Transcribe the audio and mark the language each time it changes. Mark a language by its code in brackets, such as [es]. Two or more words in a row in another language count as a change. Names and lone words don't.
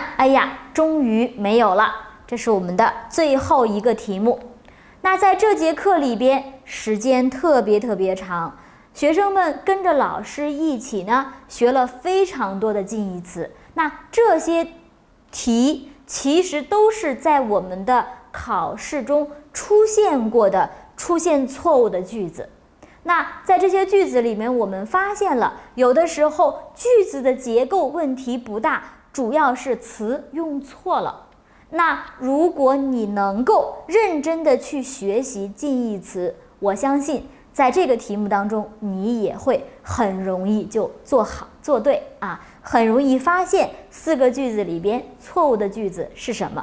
[zh] 哎呀，終於沒有了，這是我們的最後一個題目。那在這節課裡邊，時間特別長，學生們跟着老師一起呢，學了非常多的近義詞。那這些題其實都是在我們的考試中出现过的、出现錯誤的句子。那在這些句子裡面，我們發現了有的時候句子的結構問題不大，主要是詞用錯了。那如果你能夠認真的去學習近義詞，我相信在這個題目當中，你也會很容易就做好做對啊，很容易發現4個句子裡邊錯誤的句子是什麼。